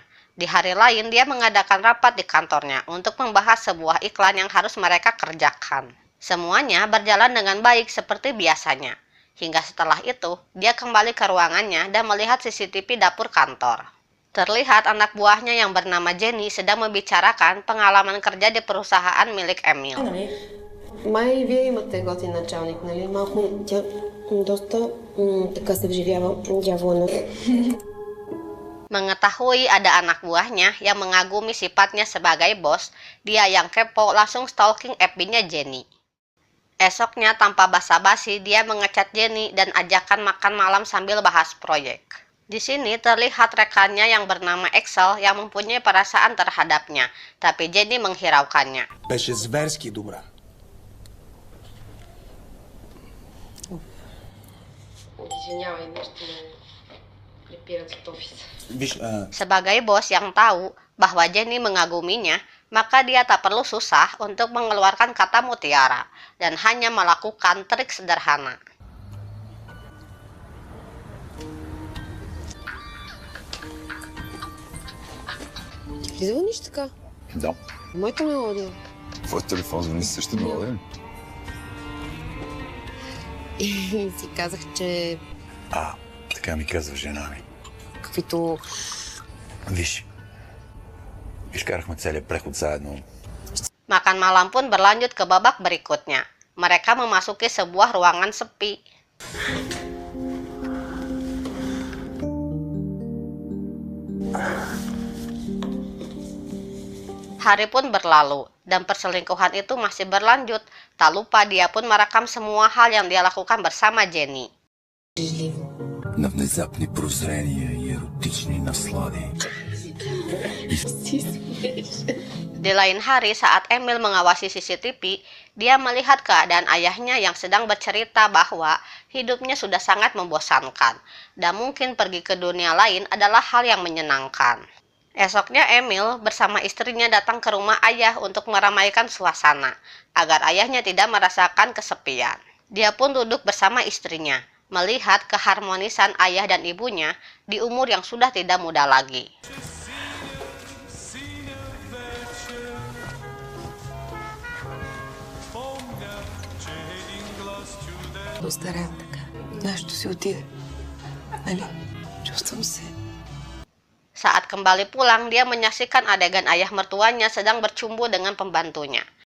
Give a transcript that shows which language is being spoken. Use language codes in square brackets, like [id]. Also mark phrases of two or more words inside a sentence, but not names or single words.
[id] Di hari lain, dia mengadakan rapat di kantornya untuk membahas sebuah iklan yang harus mereka kerjakan. Semuanya berjalan dengan baik seperti biasanya. Hingga setelah itu, dia kembali ke ruangannya dan melihat CCTV dapur kantor. Terlihat anak buahnya yang bernama Jenny sedang membicarakan pengalaman kerja di perusahaan milik Emil. [bg] Май вие имате готин началник, нали? Малко тя доста така се вживява дяволно. [id] Mengetahui ada anak buahnya yang mengagumi sifatnya sebagai bos, dia yang kepo langsung stalking FB-nya Jenny. Esoknya tanpa basa-basi dia mengecat Jenny dan ajakan makan malam sambil bahas proyek. Di sini terlihat rekannya yang bernama Axel yang mempunyai perasaan terhadapnya, tapi Jenny menghiraukannya. [bg] Беше зверски добра. Извинявай, нещо ме припират от офиса. Виж, [id] Sebagai bos yang tahu bahwa Jenny mengaguminya, maka dia tak perlu susah untuk mengeluarkan kata mutiara dan hanya melakukan trik sederhana. [bg] Ти звъниш така? Да. Моята мелодия. Твой телефон звъни също мелодия ли? И си казах, че Така ми казва жена ми. каквито... Виж, изкарахме целият преход заедно. [id] Makan malam pun berlanjut ke babak berikutnya. Mereka memasuki sebuah ruangan sepi. Hari pun berlalu, dan perselingkuhan itu masih berlanjut. Tak lupa dia pun merekam semua hal yang dia lakukan bersama Jenny. [bg] Жливо. На внезапни прозрения и еротични наслади. Си смееш. [id] Di lain hari saat Emil mengawasi CCTV, dia melihat keadaan ayahnya yang sedang bercerita bahwa hidupnya sudah sangat membosankan dan mungkin pergi ke dunia lain adalah hal yang menyenangkan. Esoknya Emil bersama istrinya datang ke rumah ayah untuk meramaikan suasana agar ayahnya tidak merasakan kesepian. Dia pun duduk bersama istrinya, melihat keharmonisan ayah dan ibunya di umur yang sudah tidak muda lagi. [bg] Остарявам така. Нашето си отиде. Нали? Чувствам се. [id] Saat kembali pulang, dia menyaksikan adegan ayah mertuanya sedang bercumbu dengan pembantunya.